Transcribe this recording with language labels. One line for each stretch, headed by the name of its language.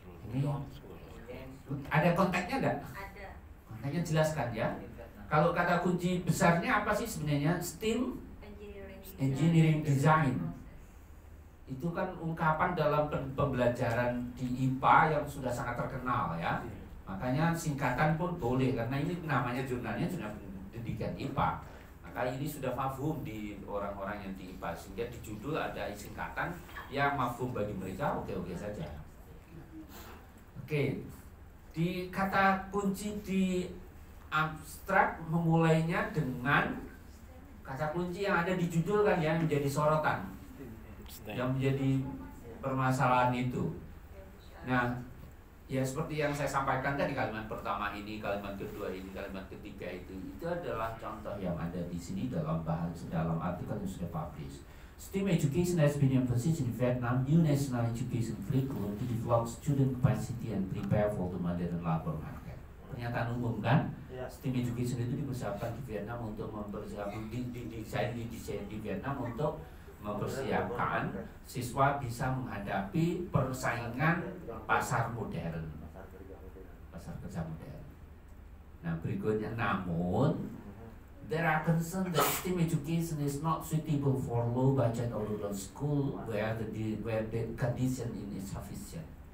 Indonesian: Ini ada kontaknya enggak? Ada. Kontaknya jelaskan ya. Kalau kata kunci besarnya apa sih sebenarnya? STEM Engineering Design. Itu kan ungkapan dalam pembelajaran di IPA yang sudah sangat terkenal ya. Makanya singkatan pun boleh karena ini namanya jurnalnya sudah pendidikan IPA. Maka ini sudah mafhum di orang-orang yang di IPA sehingga di judul ada singkatan yang mafhum bagi mereka oke-oke saja. Oke. Di kata kunci di abstrak memulainya dengan kata kunci yang ada di judul kan ya, menjadi sorotan yang menjadi permasalahan itu. Nah, ya seperti yang saya sampaikan tadi, kalimat pertama ini, kalimat kedua ini, kalimat ketiga itu adalah contoh yang ada di sini dalam bahasa dalam artikel yang sudah publish.
English: STEM education has been emphasized in Vietnam new national education curriculum to develop student capacity and prepare for the modern labor market.
Indonesian: Pernyataan umum kan? STEM education itu dipersiapkan di Vietnam untuk mempersiapkan didesain di Vietnam untuk mempersiapkan siswa bisa menghadapi persaingan pasar modern, pasar kerja modern. Nah berikutnya, namun
English: there are concerns that STEM education is not suitable for low budget or rural school where the condition is insufficient.